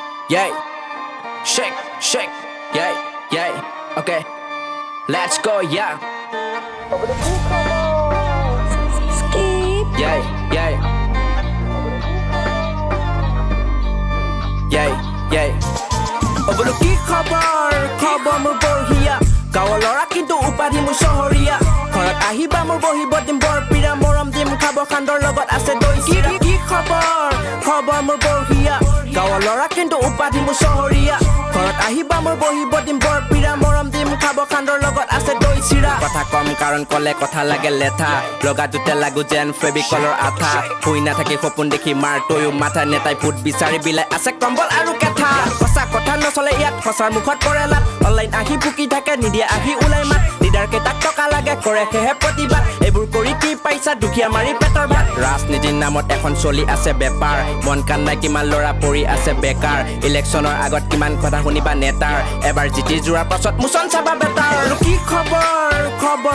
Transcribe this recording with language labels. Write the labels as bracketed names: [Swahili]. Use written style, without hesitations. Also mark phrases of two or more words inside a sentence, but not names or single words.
[English] yeah. Shake, shake, yeah, yeah. Okay, let's go, yeah. Yeah, yeah. Yeah, yeah. [Assamese] অবুলু কি খবৰ, খবৰ মোৰ বঢ়িয়া. গাঁৱৰ ল'ৰা কিন্তু উপাধি মোৰ চহৰীয়া। ঘৰত আহিবা মোৰ বহিবা দিম বৰ পীৰা মৰম দিম খাবা খণ্ডৰ লগত আছে দৈ চিৰা. কি খবৰ, খবৰ মোৰ বঢ়িয়া। গাঁৱৰ ল'ৰা কিন্তু উপাধি মোৰ চহৰীয়া. ঘৰত আহিবা মোৰ বহিবা দিম বৰ পীৰা মৰম দিম খাবা খণ্ডৰ লগত আছে দৈ চিৰা. কথা কম কাৰণ ক'লে কথা লাগে লেথা। লগা দুটা লাগু যেন ফেভিকলৰ আঠা. হুই না থাকি সপোন দেখি মাৰ তয়ো মাথা নেতাই পুত বিচাৰি বিলাই আছে কম্বল আৰু কেথা. খচা কথা নচলে ইয়াত খসাৰ মুখত পৰে লাট অনলাইন আহি ফুকি থাকে নিদিয়া আহি উলাই মাত লিডাৰ কেইটাক টকা লাগে কৰে খেহে প্ৰতিবাদ এইবোৰ কৰি কি পাইছা দুখীয়া মাৰি পেটৰ ভাত ৰাজনীতিৰ নামত এখন চলি আছে বেপাৰ মন কান নাই কিমান লৰা পৰি আছে বেকাৰ ইলেকশ্যনৰ আগত কিমান কথা শুনিবা নেতাৰ এবাৰ জিতি যোৱাৰ পাছত মুছন চাবা বেটাৰ কি খবৰ খবৰ